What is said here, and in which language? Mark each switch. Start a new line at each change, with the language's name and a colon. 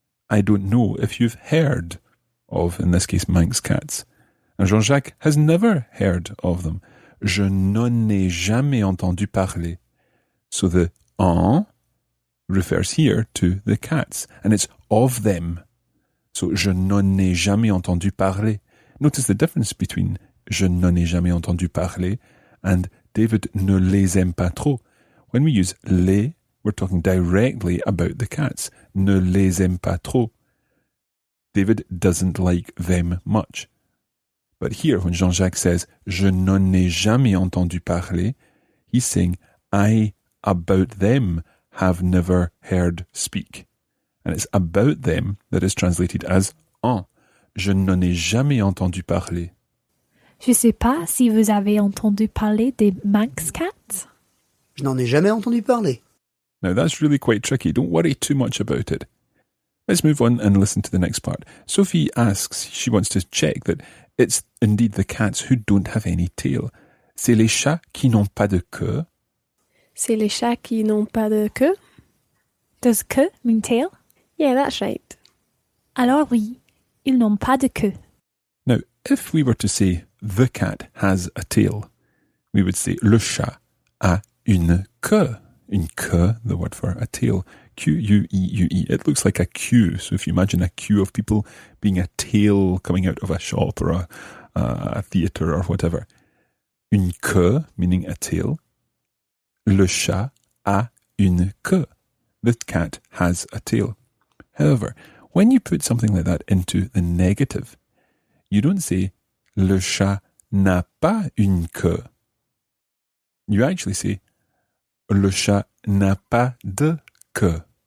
English: I don't know if you've heard of, in this case, Manx cats. And Jean-Jacques has never heard of them.
French: Je n'en ai jamais entendu parler.
English: So the en refers here to the cats, and it's of them. So
French: je n'en ai jamais entendu parler.
English: Notice the difference between
French: je n'en ai jamais entendu parler
English: and
French: David ne les aime pas trop.
English: When we use les, we're talking directly about the cats.
French: Ne les aime pas trop.
English: David doesn't like them much. But here, when Jean-Jacques says,
French: je n'en ai jamais entendu parler,
English: he's saying, I, about them, have never heard speak. And it's about them that is translated as en.
French: Je n'en ai jamais entendu parler. Je ne sais pas si vous avez entendu parler des Manx cats. Je n'en ai jamais entendu parler.
English: Now that's really quite tricky. Don't worry too much about it. Let's move on and listen to the next part. Sophie asks, she wants to check that it's indeed the cats who don't have any tail.
French: C'est les chats qui n'ont pas de queue. C'est les chats qui n'ont pas de queue?
English: Does queue mean tail? Yeah, that's right.
French: Alors oui, ils n'ont pas de queue.
English: Now, if we were to say the cat has a tail, we would say
French: le chat a une queue. Une queue,
English: the word for a tail. Q-U-E-U-E. It looks like a queue. So if you imagine a queue of people being a tail coming out of a shop or a theatre or whatever.
French: Une queue,
English: meaning a tail.
French: Le chat a une queue.
English: The cat has a tail. However, when you put something like that into the negative, you don't say
French: le chat n'a pas une queue.
English: You actually say
French: le chat n'a pas de queue.